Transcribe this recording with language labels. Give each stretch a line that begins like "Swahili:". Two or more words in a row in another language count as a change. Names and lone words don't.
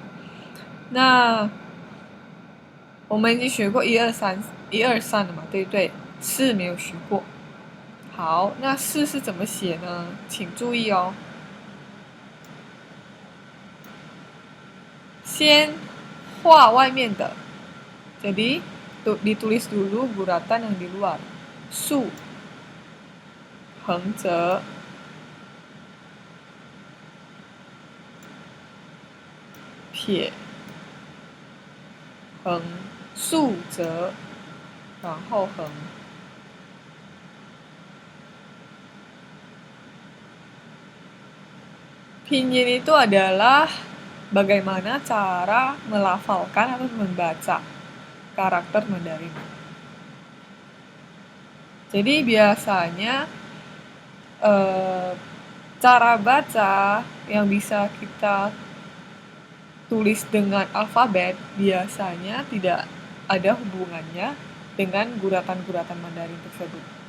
Chinese: 那我们已经学过1、2、3了嘛，对不对？4没有学过。好，那4是怎么写呢？请注意哦。先画外面的
Indonesian: jadi ditulis dulu guratan yang di luar.
Chinese: 竖横折撇横竖折然后横。
Indonesian: Pinyin itu adalah bagaimana cara melafalkan atau membaca karakter Mandarin. Jadi biasanya cara baca yang bisa kita tulis dengan alfabet biasanya tidak ada hubungannya dengan guratan-guratan Mandarin tersebut.